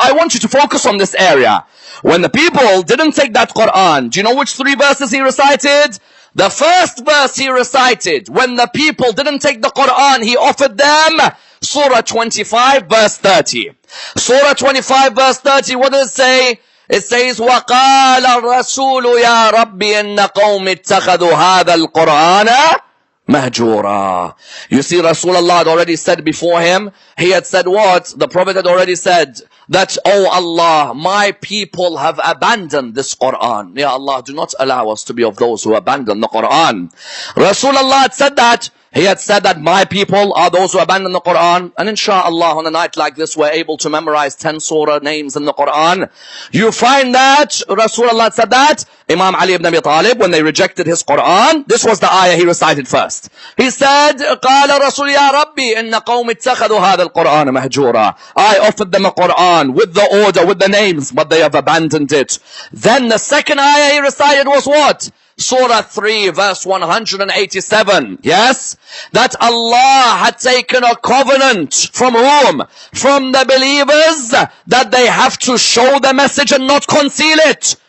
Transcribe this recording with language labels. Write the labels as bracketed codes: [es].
[en] I want you to focus on this area. When the people didn't take that Qur'an, do you know which 3 verses he recited? The first verse he recited, when the people didn't take the Qur'an, he offered them Surah 25 verse 30. Surah 25 verse 30, what does it say? It says, [ar] وَقَالَ الرَّسُولُ يَا رَبِّ إِنَّ قَوْمِ اتَّخَذُوا هَذَا الْقُرْآنَ مَهْجُورًا. [en] You see, Rasulullah had already said before him, he had said what? The Prophet had already said that, oh Allah, my people have abandoned this Qur'an. Ya Allah, do not allow us to be of those who abandon the Qur'an. Rasulullah had said that. He had said that my people are those who abandon the Qur'an. And inshallah, on a night like this, we're able to memorize 10 surah names in the Qur'an. You find that Rasulullah said that. Imam Ali ibn Abi Talib, when they rejected his Qur'an, this was the ayah he recited first. He said, [ar] قَالَ رَسُولِ يَا رَبِّي إِنَّ قَوْمِ اتَّخَذُوا هَذَا الْقُرْآنَ مَهْجُورًا. [en] I offered them a Qur'an with the order, with the names, but they have abandoned it. Then the second ayah he recited was what? Surah 3 verse 187. Yes? That Allah had taken a covenant from whom? From the believers, that they have to show the message and not conceal it.